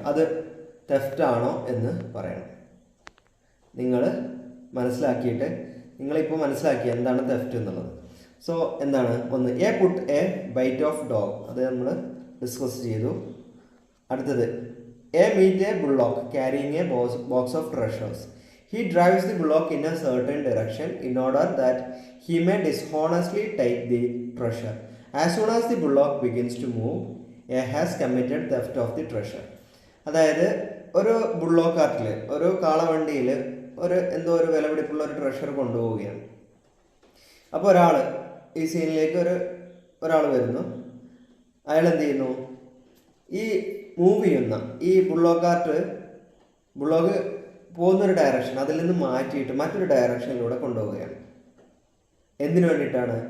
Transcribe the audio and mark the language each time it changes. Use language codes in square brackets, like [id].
[ml] അത് തെഫ്റ്റ് ആണോ എന്ന് പറയണം. നിങ്ങൾ മനസ്സിലാക്കിയിട്ട് നിങ്ങളിപ്പോൾ മനസ്സിലാക്കി എന്താണ് തെഫ്റ്റ് എന്നുള്ളത്. സോ എന്താണ്, ഒന്ന് [en] A put a bait of dog, [ml] അത് നമ്മൾ ഡിസ്കസ് ചെയ്തു. അടുത്തത് [en] A meet a bullock carrying a box of treasures. He drives the bullock in a certain direction in order that he may dishonestly take the treasure. As soon as the bullock begins to move, A has committed theft of the treasure. [ml] അതായത് ഒരു Bullock കാർട്ടിൽ, ഒരു കാളവണ്ടിയിൽ എന്തോ ഒരു വിലപിടിപ്പുള്ള ഒരു treasure കൊണ്ടുപോവുകയാണ്. അപ്പോൾ ഈ സീനിലേക്ക് ഒരാൾ വരുന്നു. അയാൾ എന്ത് ചെയ്യുന്നു, ഈ മൂവ് ചെയ്യുന്ന ഈ ബുള്ളോക്ക് പോകുന്നൊരു ഡയറക്ഷൻ അതിൽ നിന്ന് മാറ്റിയിട്ട് മറ്റൊരു ഡയറക്ഷനിലൂടെ കൊണ്ടുപോവുകയാണ്. എന്തിനു വേണ്ടിയിട്ടാണ്?